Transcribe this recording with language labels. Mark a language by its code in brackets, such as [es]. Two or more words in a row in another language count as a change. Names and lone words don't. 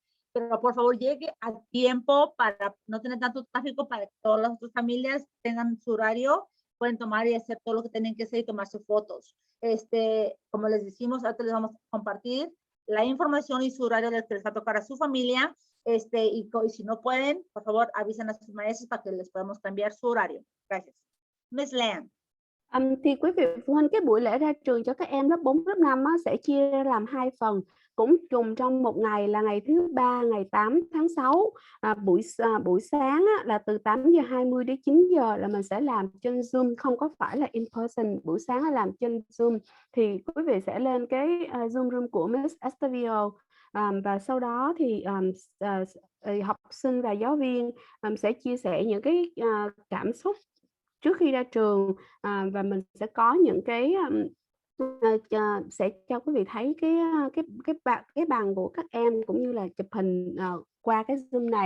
[es] Pero por favor llegue a tiempo para no tener tanto tráfico, para que todas las otras familias tengan su horario, pueden tomar y hacer todo lo que tienen que hacer y tomar sus fotos. Como les decimos, ahorita les vamos a compartir la información y su horario del que les va a tocar a su familia. Y si no pueden, por favor, avisen a sus maestros para que les podamos cambiar su horario. Gracias. Miss Lan. [vi] Thì quý vị phụ huynh, cái buổi lễ ra trường cho các em lớp 4, lớp 5 sẽ chia ra làm 2 phần, cũng trùng trong một ngày là ngày thứ Ba, ngày 8 tháng 6. Buổi sáng là từ 8:20 đến 9 giờ là mình sẽ làm trên Zoom, không có phải là [en] in person. [vi] Buổi sáng là làm trên Zoom. Thì quý vị sẽ lên cái Zoom room của Miss Estavio. Và sau đó thì học sinh và giáo viên sẽ chia sẻ những cái cảm xúc trước khi ra trường, và mình sẽ có những cái sẽ cho quý vị thấy cái bằng của các em cũng như là chụp hình qua cái Zoom này.